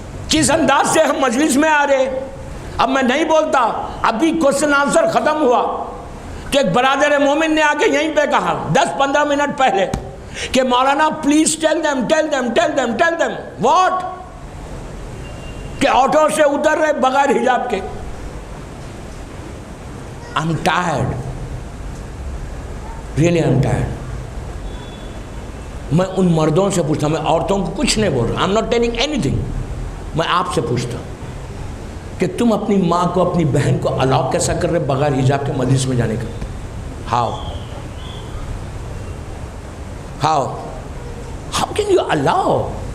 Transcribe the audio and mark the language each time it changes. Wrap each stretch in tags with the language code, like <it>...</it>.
<ur>کس انداز سے ہم مجلس میں آ رہے. اب میں نہیں بولتا، ابھی کوسچن آنسر ختم ہوا تو ایک برادر مومن نے آ کے یہیں پہ کہا 10-15 منٹ پہلے کہ مولانا</ur> <en>please tell them what,</en> <ur>کہ آٹو سے اتر رہے بغیر حجاب کے.</ur> <en>I'm tired, really I'm tired.</en> <ur>میں ان مردوں سے پوچھتا ہوں، میں عورتوں کو کچھ نہیں بول رہا،</ur> <en>I'm not telling anything.</en> <ur>میں آپ سے پوچھتا ہوں کہ تم اپنی ماں کو، اپنی بہن کو الاؤ کیسا کر رہے بغیر حجاب کے مجلس میں جانے کا؟</ur> <en>How can you allow?</en>